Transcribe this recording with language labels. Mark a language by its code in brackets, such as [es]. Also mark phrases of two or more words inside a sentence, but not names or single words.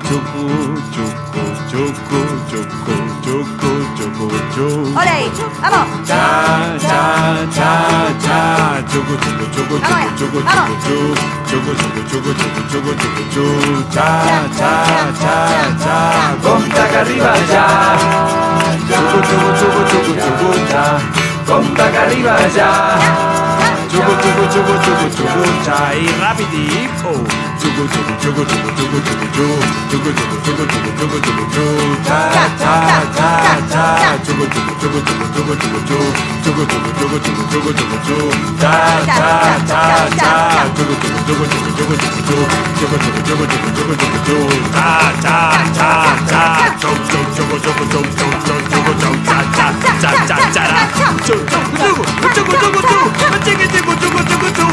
[es] Chucu, chucu, chucu, chucu, chucu, chucu, chu. ¡Ole! ¡Vamos! Cha, cha, cha, cha. Chucu, chucu, chucu, chucu, chucu, chucu, chu. Chucu, chucu, chucu, chucu, chucu, chucu, chu. Cha, cha, cha, cha. [ca] Compte que arriba ja. Chucu, chucu, chucu, chucu, chucu, cha. Compte que arriba ja. Chucu, chucu, chucu, chucu, chucu, cha. I ràpid, oh. Chucu, chucu, chucu, chucu, chucu, chucu, chu. Chucu, chucu, chucu, chucu, chucu, chucu, chu. Cha, cha, cha, cha. Chucu, chucu, chucu, chucu, chucu, chucu, chu. Chucu, chucu, chucu, chucu, chucu, chucu, chu. Cha, cha, cha, cha. Chucu, chucu, chucu, chucu, chucu, chucu, chu. Chucu, chucu, chucu, chucu, chucu, chucu, chu. Cha, cha, cha, cha. Chucu, chucu, chucu, chucu, chucu, chucu, chucu, chucu, cha, cha, cha, cha, cha, cha. Chucu, chucu, chucu, chucu, chucu, chu. Chucu, chucu, chucu, chucu, chu.